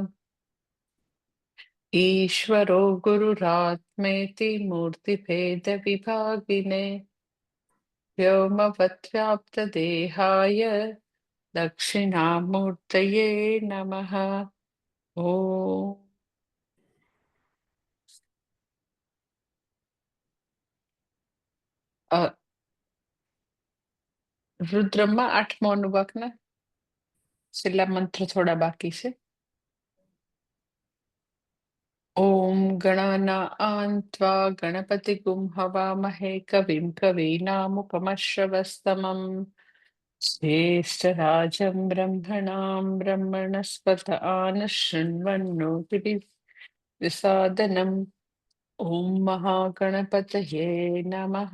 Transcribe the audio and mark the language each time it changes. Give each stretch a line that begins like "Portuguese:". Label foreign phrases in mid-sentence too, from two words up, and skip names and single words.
Sanskrit: ईश्वरो गुरुरात्मेति मूर्तिभेदविभागिने व्योमवद्व्याप्तदेहाय दक्षिणामूर्तये नमः।
Gujarati: ॐ रुद्रमा 8મો અનુવાકના છેલ્લા મંત્ર થોડા બાકી છે.
Sanskrit: ॐ गणानां त्वा गणपतिगुं हवामहे कविं कवीनामुपमश्रवस्तमम् ज्येष्ठराजं ब्रह्मणां ब्रह्मणस्पत आनशृण्वन्नोतिभिः ॐ महागणपतये नमः।